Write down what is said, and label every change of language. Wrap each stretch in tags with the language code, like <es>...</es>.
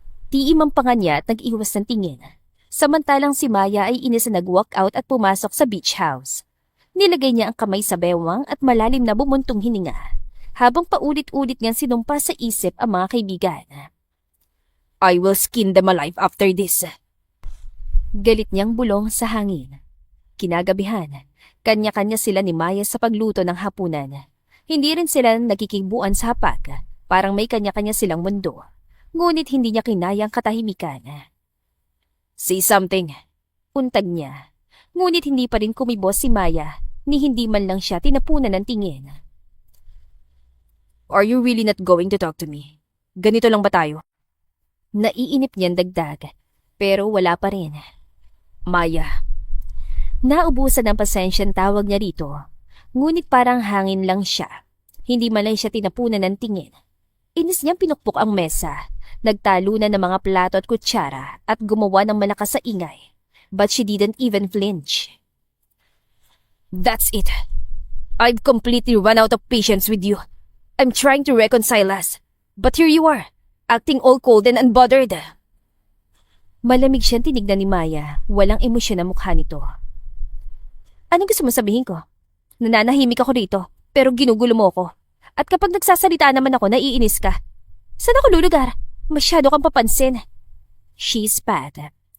<tl>Tiimang pa nga niya at nag-iwas ng tingin. Samantalang si Maya ay inis na nag-walk out at pumasok sa beach house. Nilagay niya ang kamay sa bewang at malalim na bumuntong hininga, habang paulit-ulit niyang sinumpa sa isip ang mga kaibigan.</tl> <en>I will skin them alive after this.</en> <tl>Galit niyang bulong sa hangin. Kinagabihan, kanya-kanya sila ni Maya sa pagluto ng hapunan. Hindi rin sila nakikigbuan sa hapag, parang may kanya-kanya silang mundo. Ngunit hindi niya kinayang katahimikan.</tl> <en>Say something.</en> <tl>Untag niya. Ngunit hindi pa rin kumibos si Maya, ni hindi man lang siya tinapunan ng tingin.</tl> <en>Are you really not going to talk to me?</en> <tl>Ganito lang ba tayo? Naiinip niyang dagdag, pero wala pa rin. Maya. Naubusan ng pasensyang tawag niya rito, ngunit parang hangin lang siya. Hindi man lang siya tinapunan ng tingin. Inis niyang pinukpok ang mesa, nagtalunan ng mga plato at kutsara at gumawa ng malakas sa ingay.</tl> <en>But she didn't even flinch. That's it. I've completely run out of patience with you. I'm trying to reconcile us. But here you are, acting all cold and unbothered.</en> <tl>Malamig siyang tinignan ni Maya, walang emosyon ang mukha nito. Anong gusto mo sabihin ko? Nananahimik ako rito, pero ginugulo mo ako. At kapag nagsasalita naman ako, naiinis ka. Saan ako lulugar? Masyado kang papansin.</tl> <en>She spat.</en>